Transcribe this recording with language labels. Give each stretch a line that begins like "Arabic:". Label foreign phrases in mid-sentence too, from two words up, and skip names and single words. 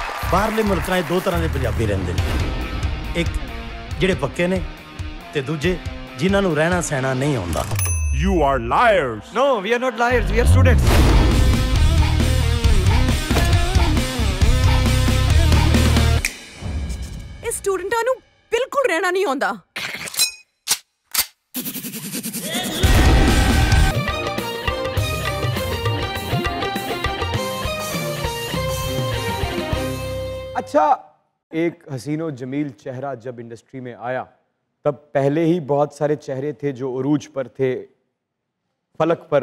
Punjabi: ਬਾਹਰਲੇ ਮੁਲਕਾਂ 'ਚ 2 ਤਰਹ ਕੇ ਪੰਜਾਬੀ ਰਹਿੰਦੇ ਨੇ, ਇਕ ਜਿਹੜੇ ਪੱਕੇ ਨੇ ਤੇ ਦੂਜੇ ਜਿਨ੍ਹਾਂ ਨੂੰ ਰਹਿਣਾ ਸਹਿਣਾ ਨਹੀਂ ਆਉਂਦਾ।
English: You are liars. No, we are not liars. We are students.
Punjabi: ਇਸ ਸਟੂਡੈਂਟਾਂ ਨੂੰ ਬਿਲਕੁਲ ਰਹਿਣਾ ਨਹੀਂ ਆਉਂਦਾ।
Hindi: अच्छा, एक हसीनो जमील चेहरा जब इंडस्ट्री में आया तब पहले ही बहुत सारे चेहरे थे जो उरूज पर थे, फलक पर